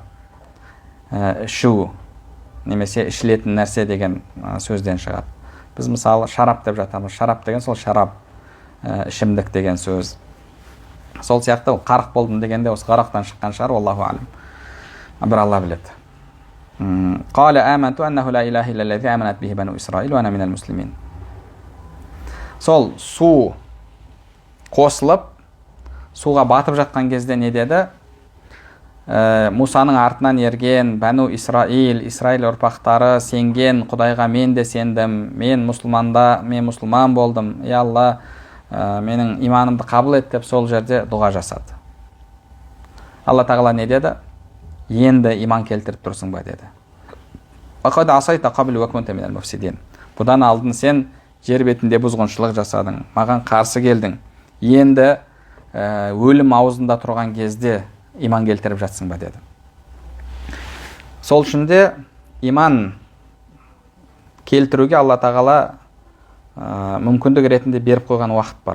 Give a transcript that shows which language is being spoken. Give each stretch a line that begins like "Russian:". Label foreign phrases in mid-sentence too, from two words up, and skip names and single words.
Kazakh: Ішу немесе ішілетін нәрсе деген сөзден шығады. Біз мысалы шарап деп жатамыз. Шарап деген сол шарап, ішімдік деген сөз. Сол сияқты қарық болдым дегенде осы ғарақтан шыққан шығар,
Arabic: الله أعلم.
Kazakh: Бір Алла біледі.
Arabic: قال آمنت أنه لا إله إلا الذي آمنت به بنو إسرائيل وأنا من المسلمين.
Kazakh: Сол су қосылып, суға батып жатқан кезде не деді? Мұсаның артынан ерген Бану Исраил ұрпақтары сенген Құдайға мен де сендім, мен мұсылман болдым, я Алла, менің иманымды қабыл ет деп сол жерде дұға жасады. Алла тағала не деді? Енді иман келтіріп тұрсың ба деді.
Arabic: وقد عصيت قبل وكنت من المفسدين.
Kazakh: Бұдан алдын сен жер бетінде бұзғыншылық жасадың, маған қарсы келдің. Енді өлім аузында тұрған кезде иман келтіріп жатсың ба деді. Сол үшін де иман келтіруге Алла тағала мүмкіндік ретінде беріп қойған уақыт бар.